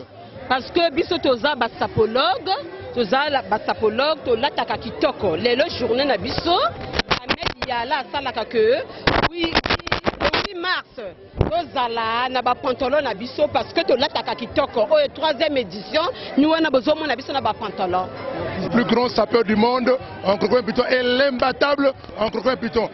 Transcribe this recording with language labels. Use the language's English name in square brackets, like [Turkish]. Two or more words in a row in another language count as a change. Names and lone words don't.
[French] Parce que [Lingala] biso toza ba sapologue to lataka kitoko lelo journée na biso Ahmed Yala salaka [French] que oui [Lingala] 8 mars tozala na ba pantalon na biso [French] parce que [Lingala] to lataka kitoko o [French] 3e édition nous on a besoin [Lingala] na biso na ba pantalon. [French] Le plus grand sapeur du monde, en croquant piton, et l'imbattable en croquant piton.